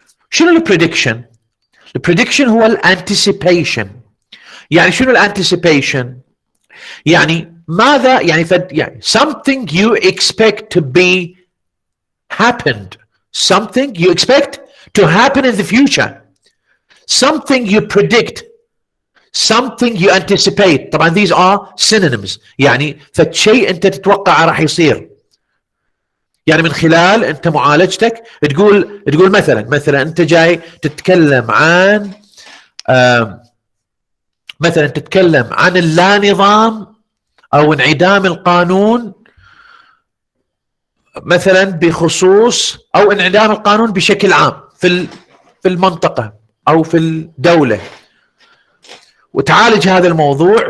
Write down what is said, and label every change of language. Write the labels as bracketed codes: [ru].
[ar] شنو البريدكشن؟ البريدكشن هو الانتسيبيشن. يعني شنو الانتسيبيشن؟ يعني ماذا يعني [en] something you expect to be happened, something you expect to happen in the future, something you predict, something you anticipate. طبعا these are synonyms. [ar] يعني فشيء انت تتوقع راح يصير. يعني من خلال انت معالجتك تقول مثلا انت جاي تتكلم عن مثلا تتكلم عن اللا نظام او انعدام القانون، مثلا بخصوص او انعدام القانون بشكل عام في المنطقة او في الدولة، وتعالج هذا الموضوع.